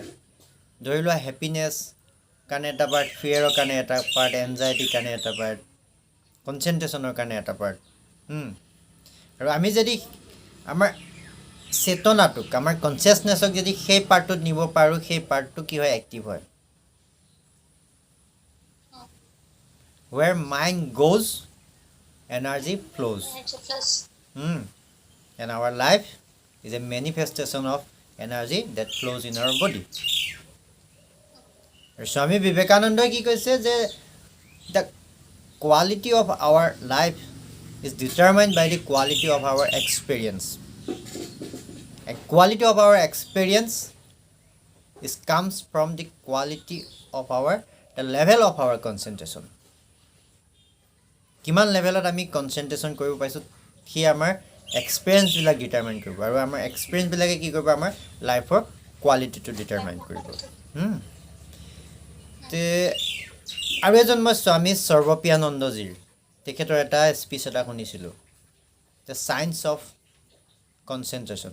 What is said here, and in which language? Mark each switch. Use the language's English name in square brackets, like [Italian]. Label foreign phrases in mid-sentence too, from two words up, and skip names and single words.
[Assamese] ধৰি লোৱা হেপিনেছ কাৰণে এটা পাৰ্ট, ফিয়াৰৰ কাৰণে এটা পাৰ্ট, এনজাইটিৰ কাৰণে এটা পাৰ্ট, কনচেনট্ৰেশ্যনৰ কাৰণে এটা পাৰ্ট। আৰু আমি যদি আমাৰ চেতনাটোক, আমাৰ কনচিয়াছনেছক যদি সেই পাৰ্টটোত নিব পাৰোঁ, সেই পাৰ্টটো কি হয়, এক্টিভ হয়। [English] Where mind goes, energy flows. And our life is a manifestation of energy that flows in our body. [Assamese] স্বামী বিবেকানন্দই কি কৈছে যে [English] the quality of our life is determined by the quality of our experience. And quality of our experience comes from the quality of the level of our concentration. [Assamese] কিমান লেভেলত আমি কনচেনট্ৰেশ্যন কৰিব পাৰিছোঁ, সি আমাৰ এক্সপিৰিয়েঞ্চবিলাক ডিটাৰমাইন কৰিব, আৰু আমাৰ এক্সপিৰিয়েঞ্চবিলাকে কি কৰিব, আমাৰ লাইফৰ কোৱালিটিটো ডিটাৰমাইন কৰিব। আৰু এজন মই স্বামী সৰ্বপ্ৰিয়ানন্দজীৰ তেখেতৰ এটা স্পীচ এটা শুনিছিলোঁ, দ্য চায়েন্স অফ কনচেনট্ৰেশ্যন।